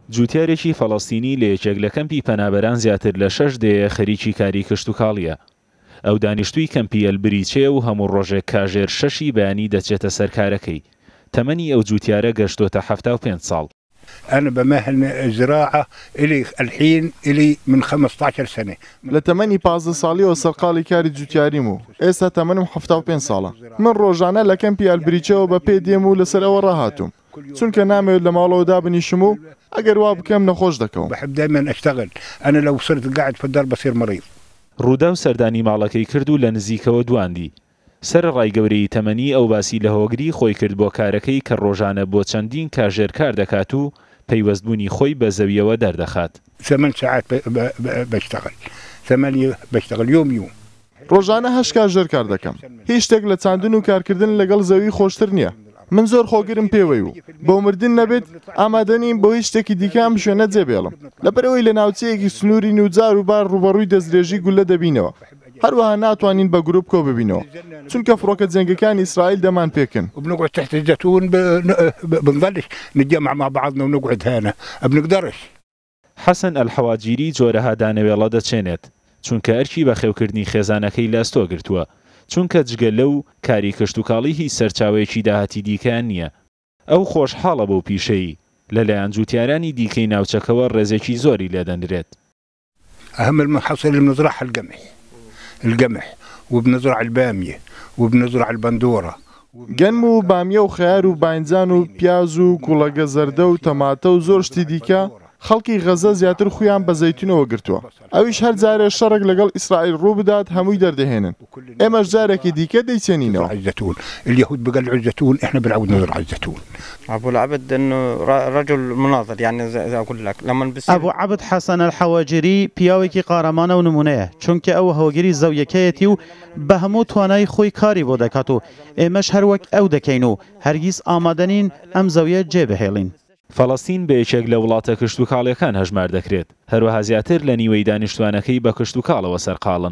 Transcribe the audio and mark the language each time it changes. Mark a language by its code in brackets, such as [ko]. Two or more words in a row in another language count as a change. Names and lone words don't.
[ckb] جوتیارێکی فەڵەستینی لە یەکێک لە کەمپی پەنابەران زیاتر لە 6 دێ خەریکی کاری کشتوکاڵیە. ئەو دانیشتووی کەمپی ئەلبریچێ و هەموو ڕۆژێک کاژێر 6 بەیانی دەچێتە سەر کارەکەی. تەمەنی ئەو جوتیارە گەشتۆتە 75 ساڵ. [ar] أنا بمهن زراعة إلي الحين إلي من 15 سنة. [ckb] لتمني 15 ساڵی و سەرقاڵی کاری جوتیاریم و ئێستا تەمەنم 75 ساڵە. من ڕۆژانە لە کەمپی ئەلبریچەوە بە پێ دێم و لەسەر ئەوە ڕاهاتوم. چونکە نامەوێت لە ماڵەوە دابنیشم و ئەگەر وا بکەم نەخۆش دەکەم. [ar] بحب دائما أشتغل. أنا لو صرت قاعد في الدار بصير مريض. [ckb] ڕوودا و سەردانی ماڵەکەی کرد و لە نزیکەوە دواندی. سەرڕای گەورەی تەمەنی ئەو باسی لە هۆگری خۆی کرد بۆ کارەکەی کە ڕۆژانە بۆ چەندین کاژێر کار دەکات و پەیوەستبوونی خۆی بە زەویەوە دەردەخات. [ar] 8 ساعات بشتغل. 8 بشتغل يوم. [ckb] ڕۆژانە 8 کاژێر کار دەکەم. هیچ شتێک لە چاندن و کارکردن لەگەڵ زەوی خۆشتر نییە. من زۆر خۆگرم پێوەی و بۆ مردن نەبێت ئامادەنیم بۆ هیچ شتێکی دیکەم شوێنە جێبێڵم. لەبەرەوەی لە ناوچەیەکی سنووری و جار و بار ڕوبەڕووی دەستدرێژی گولە دەبینەوە. هەروەها ناتوانین بە گروپ کۆ ببینەوە چونکە فڕۆکە جەنگەکانی ئیسرائیل دەمان پێکن. [ar] وبنقعد تحت الزيتون بنظلش نتجمع مع بعضنا ونقعد هنا بنقدرش. [ckb] حەسەن ئەلحەواجیری جۆرەها دانەوێڵە دەچێنێت چونکە ئەرکی بە خێوکردنی خێزانەکەی لە ئەستۆ گرتووە چونکە جگە لەو کاری کشتوکاڵی هیچ سەرچاوەیەکی داهاتی دیکەیان نییە. ئەو خۆشحاڵە بەو پیشەیی لەلایەن جوتیارانی دیکەی ناوچەکەوە ڕێزێکی زۆری لێدەنرێت. [ar] أهم المحاصيل اللي بنزرعها القمح وبنزرع البامية وبنزرع البندورة. [ckb] گەنم و بامیە و خەیار و باینجان و پیاز و کوڵەگە زەردە و تەماتە و زۆر شتی دیکە خەڵکی غەزە زیاتر خۆیان بە زەیتونەوە گرتووە. ئەویش هەر جارێ شەڕێک لەگەڵ ئیسرائیل ڕوو بدات هەمووی دەردەهێنن. ئێمەش جارێکی دیکە دەیچێنینەوە. [ar] الزيتون اليهود بقلعوا الزيتون احنا بنعود نزرع الزيتون. أبو العبد إنه رجل مناضل يعني زي أقول لك لما [ckb] أبو عبد حسن الحواجري پیاوێکی قارەمانە و نمونەیە چونکە ئەو هۆگری زەویەکەیەتی و بە هەموو توانای خۆی کاری بۆ دەکات و ئێمەش هەروەک ئەو دەکەین و هەرگیز ئامادەنین ئەم زەویە جێبهێڵین. فەڵەستین بە یەکێک لە وڵاتە کشتوکاڵیەکان هەژمار دەکرێت هەروەها زیاتر لە نیوەی دانیشتوانەکەی بە کشتوکاڵەوە سەرقاڵن.